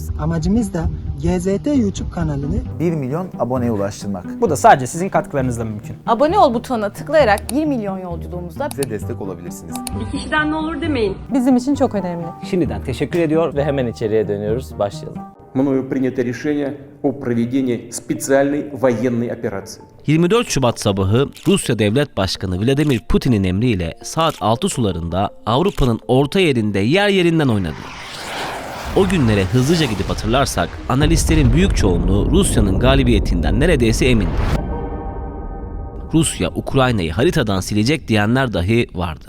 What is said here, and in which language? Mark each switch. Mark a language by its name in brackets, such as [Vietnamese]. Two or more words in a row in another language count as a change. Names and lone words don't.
[Turkish] Amacımız da GZT YouTube kanalını 1 milyon aboneye ulaştırmak. Bu da sadece sizin katkılarınızla mümkün. Abone ol butonuna tıklayarak 1 milyon yolculuğumuzda Bize destek olabilirsiniz. Bir kişiden ne olur demeyin. bizim için çok önemli. Şimdiden teşekkür ediyor ve hemen içeriye dönüyoruz. Başlayalım. [Russian] Мною принято решение о проведении специальной военной операции. [Turkish] 24 Şubat sabahı Rusya Devlet Başkanı Vladimir Putin'in emriyle saat 6 sularında Avrupa'nın orta yerinde yer yerinden oynadı. O günlere hızlıca gidip hatırlarsak analistlerin büyük çoğunluğu Rusya'nın galibiyetinden neredeyse emindi. Rusya Ukrayna'yı haritadan silecek diyenler dahi vardı.